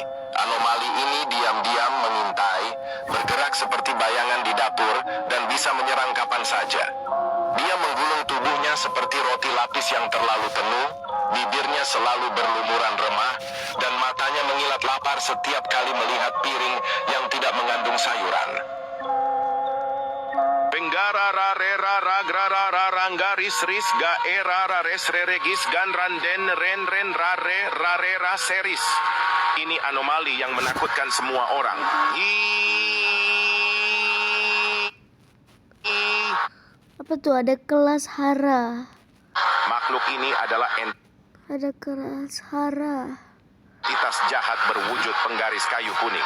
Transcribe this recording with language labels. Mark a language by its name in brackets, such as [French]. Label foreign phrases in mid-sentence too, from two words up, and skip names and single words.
[Indonesian] Anomali ini diam-diam mengintai, bergerak seperti bayangan di dapur, dan bisa menyerang kapan saja. Dia menggulung tubuhnya pelapis yang terlalu penuh, bibirnya selalu berlumuran remah, dan matanya mengilat lapar setiap kali melihat piring yang tidak mengandung sayuran. Benggara rarera ragrara raranggaris ris gaera rares reregis gan randen ren ren rare rarera seris. Ini anomali yang menakutkan semua orang. Apa tuh? Ada kelas hara. Makhluk ini adalah Ada kelas hara. entitas jahat berwujud penggaris kayu kuning.